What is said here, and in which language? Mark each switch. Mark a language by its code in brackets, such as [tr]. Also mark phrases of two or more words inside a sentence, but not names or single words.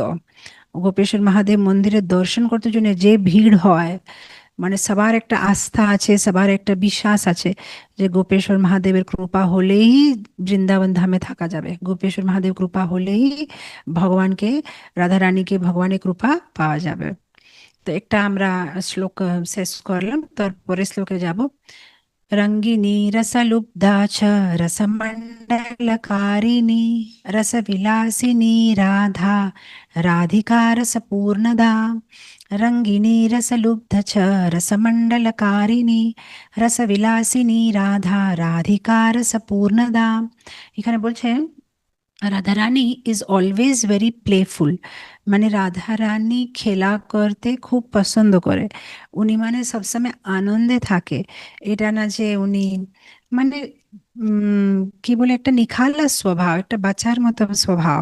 [bn] গোপেশ্বর মহাদেব মন্দিরে দর্শন করতে জন্য যে ভিড় হয়, মানে সবার একটা আস্থা আছে, সবার একটা বিশ্বাস আছে যে গোপেশ্বর মহাদেবের কৃপা হলেই বৃন্দাবন ধামে থাকা যাবে, গোপেশ্বর মহাদেব কৃপা হলেই ভগবানকে, রাধা রানীকে ভগবানের কৃপা পাওয়া যাবে। তো একটা আমরা শ্লোক শেষ করলাম, তারপরে শ্লোকে যাব। [sa] रङ्गिनी रसलुब्धा च रसमण्डलकारिणी रसविलासिनी राधा राधिका रसपूर्णदा। रङ्गिनी रसलुब्ध च रसमण्डलकारिणी रसविलासिनी राधा राधिका रसपूर्णदा। [bn] এখানে বলছে রাধারানী [en] is always very playful, [bn] মানে রাধারানী খেলা করতে খুব পছন্দ করে। উনি মানে সবসময় আনন্দে থাকে। এটা না যে উনি মানে উম, কি বলে, একটা নিখাল্লাস স্বভাব, একটা বাচ্চার মতো স্বভাব।